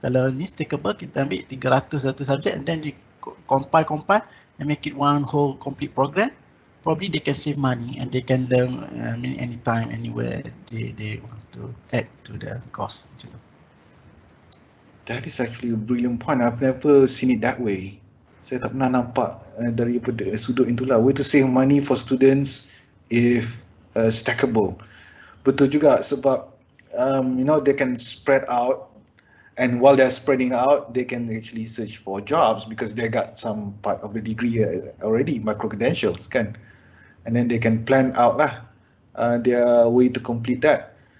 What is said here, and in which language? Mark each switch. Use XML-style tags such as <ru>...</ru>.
<ms>Kalau ni stackable, kita ambil 300 satu subjek</ms> <en>and then we compile and make it one whole complete program. Probably they can save money and they can learn anytime, anywhere they want to add to the course. That is actually a brilliant point. I've never seen it that way.</en> <ms>Saya tak pernah nampak daripada sudut itulah.</ms> <en>Way to save money for students if stackable.</en> <ms>Betul juga sebab</ms> <en>they can spread out, and while they're spreading out, they can actually search for jobs because they got some part of the degree already, micro-credentials kan. And then they can plan out lah their way to complete that.</en>